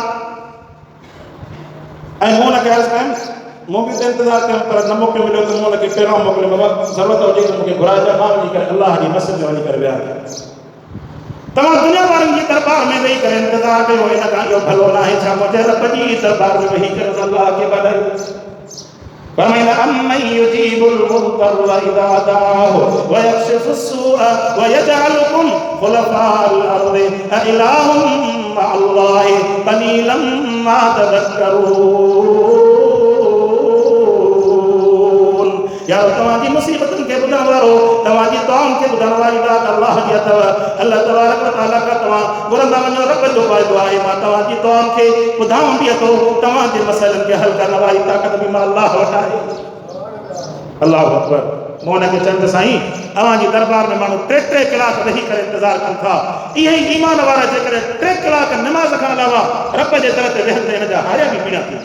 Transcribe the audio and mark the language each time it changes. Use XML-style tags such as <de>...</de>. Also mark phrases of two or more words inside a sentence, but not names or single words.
<sd>ऐं मूं हुनखे अर्ज़ु कयुमि, मूं बि इंतज़ारु कयुमि, पर न मौक़ो मिलियो त मूं हुनखे पहिरियों मोकिलियो, बाबा ज़रूरत हुजे त मूंखे घुराइजो, मां वञी करे अल्लाह जी मस्जिद में वञी करे विया। तव्हां दुनिया वारनि जी दरबार में वेही करे इंतज़ारु कयो, हिन खां इहो भलो न आहे छा मुंहिंजे रब जी दरबार में वेही करे अल्लाह खे ॿधायो।</sd> <ar>फरमाइंदा أمّن يجيب المضطر إذا دعاه ويكشف السوء ويجعلكم خلفاء الأرض أإله مع الله قليلا ما تذكرون.</ar> <sd>यारो तव्हांजी मुसीबतुनि खे ॿुधण वारो, तव्हांजी दुआउनि खे ॿुधण वारी ज़ात अल्लाह जी अथव।</sd> <ar>الله تبارك وتعالى</ar> <sd>खां तव्हां घुरंदा वञो, रब जो फ़ाइदो आहे, मां तव्हांजी दुआउनि खे ॿुधां बि थो, तव्हांजे मसइलनि खे हल करण वारी ताक़त बि मां अल्लाह वटि आहे।</sd> <ar>الله أكبر.</ar> <sd>मूं हुनखे चवंद साईं, अव्हांजी दरबार में माण्हू 3-3 कलाक वेही करे इंतज़ारु कनि था। इहे ई ईमान वारा जेकॾहिं 3 कलाक नमाज़ खां अलावा रब जे दर ते वेहनि त हिन जा हाया बि पीड़ा थी।</sd>